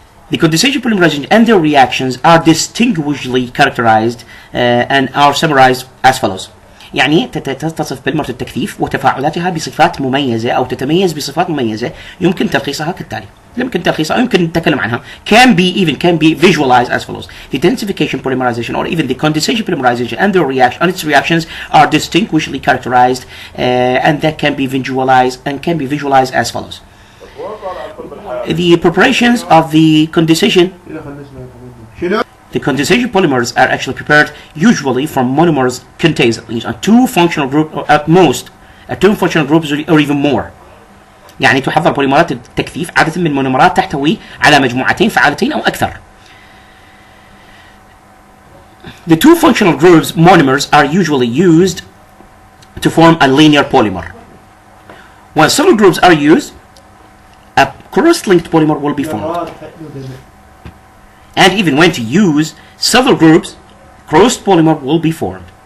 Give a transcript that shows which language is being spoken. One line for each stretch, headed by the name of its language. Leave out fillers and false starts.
English: The condensation polymerization and their reactions are distinguishedly characterized and are summarized as follows.
Arabic: يعني تتصف بلمرة التكثيف وتفاعلاتها بصفات مميزة أو تتميز بصفات مميزة يمكن تلخيصها كالتالي. يمكن نتكلم عنها.
English: Can be visualized as follows. The densification polymerization or even the condensation polymerization and their its reactions are distinguishedly characterized and that can be visualized as follows. The preparations of the condensation polymers are actually prepared usually from monomers contains at least two functional groups or at most two functional groups or even more.
Arabic: يعني تحضر بوليمرات التكثيف عادة من مونومرات تحتوي على مجموعتين فعالتين أو أكثر.
English: The two functional groups monomers are usually used to form a linear polymer. When several groups are used, a cross-linked polymer will be formed. And even when to use several groups, crossed polymers will be formed.